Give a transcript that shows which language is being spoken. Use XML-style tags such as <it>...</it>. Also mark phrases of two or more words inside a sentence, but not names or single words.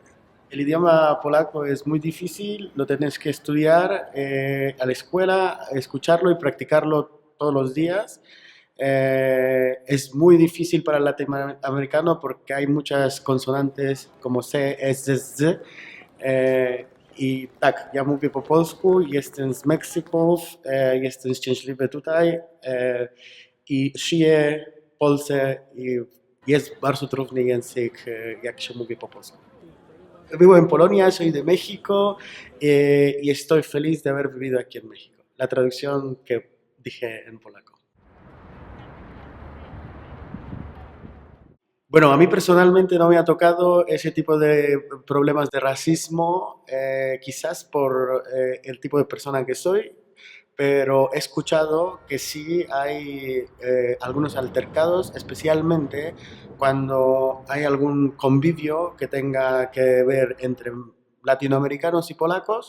<es>El idioma polaco es muy difícil, lo tienes que estudiar a la escuela, escucharlo y practicarlo todos los días. Es muy difícil para el latinoamericano porque hay muchas consonantes como C, S, Z.</es> <pl>I tak, ja mówię po polsku, jestem z Meksyku, jestem szczęśliwy tutaj i żyję w Polsce i jest bardzo trudny język, jak się mówi po polsku.</pl> <es>Vivo en Polonia, soy de México y estoy feliz de haber vivido aquí en México. La traducción que dije en polaco. Bueno, a mí personalmente no me ha tocado ese tipo de problemas de racismo, quizás por el tipo de persona que soy, pero he escuchado que sí hay algunos altercados, especialmente cuando hay algún convivio que tenga que ver entre latinoamericanos y polacos.</es>